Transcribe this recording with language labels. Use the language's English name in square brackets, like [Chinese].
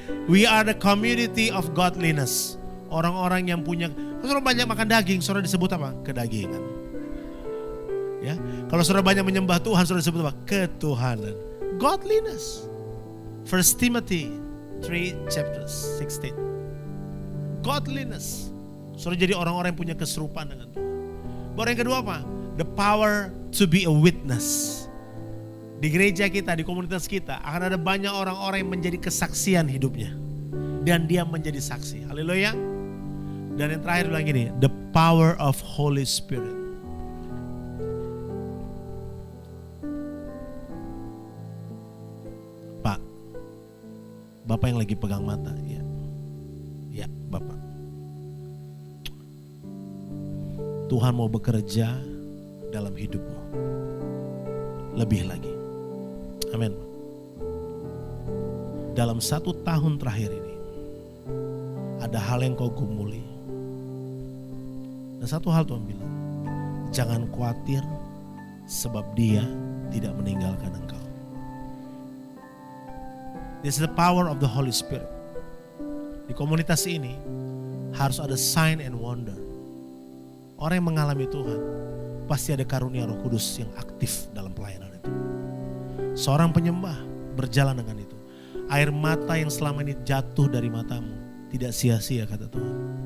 [English] We are the community of godliness. [Indonesian] Orang-orang yang punya, saudara banyak makan daging, saudara disebut apa? Kedagingan. Ya, kalau saudara banyak menyembah Tuhan, saudara disebut apa? Ketuhanan. [English] Godliness. 1 Timothy 3 chapter 16. Godliness. [Indonesian] Saudara jadi orang-orang yang punya keserupaan dengan Tuhan. Baru yang kedua apa? [English] The power to be a witness. [Indonesian] Di gereja kita, di komunitas kita akan ada banyak orang-orang yang menjadi kesaksian hidupnya. Dan dia menjadi saksi. Haleluya. Dan yang terakhir bilang gini, [English] the power of Holy Spirit. [Indonesian] Pak, Bapak yang lagi pegang mata, ya. Ya, Bapak. Tuhan mau bekerja dalam hidupmu. Lebih lagi. Amin. Dalam 1 tahun terakhir ini, ada hal yang kau gumuli. Dan satu hal Tuhan bilang, jangan khawatir sebab Dia tidak meninggalkan engkau. [English] This is the power of the Holy Spirit. [Indonesian] Di komunitas ini harus ada [English] sign and wonder. [Indonesian] Orang yang mengalami Tuhan pasti ada karunia Roh Kudus yang aktif dalam pelayanan itu. Seorang penyembah berjalan dengan itu. Air mata yang selama ini jatuh dari matamu tidak sia-sia kata Tuhan.